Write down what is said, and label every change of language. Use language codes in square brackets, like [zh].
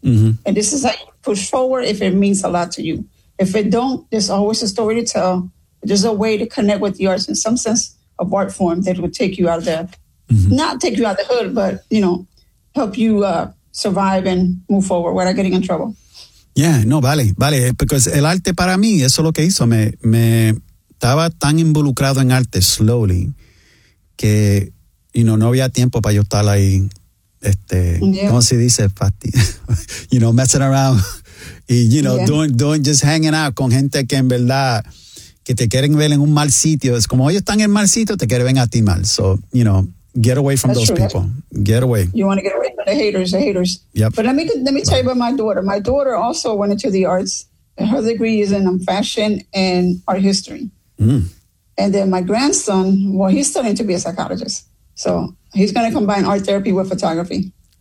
[en] And this is how you push forward if it means a lot to you. If it don't, there's always a story to tell. There's a way to connect with the arts in some sense of art form that would take you out of the, not take you out of the hood, but, you know, help you survive and move forward without getting in trouble. [es] Yeah, no, vale. Because el arte para mí, eso es lo que hizo. Me estaba tan involucrado en arte [en] slowly [es] que... Y [en] you know, [es] no había tiempo para yo estar ahí, ¿cómo se dice? [en] You know, messing around. [es] Y, [en] you know, doing just hanging out [es] con gente que en verdad, que te quieren ver en un mal sitio. Es como ellos están en el mal sitio, te quieren ver a ti mal. [en] So, you know, get away from That's those People. Get away. You want to get away from the haters. Yep. But let me tell you about my daughter. My daughter also went into the arts. Her degree is in fashion and art history. And then my grandson, well, he's studying to be a psychologist. So he's going to combine art therapy with photography.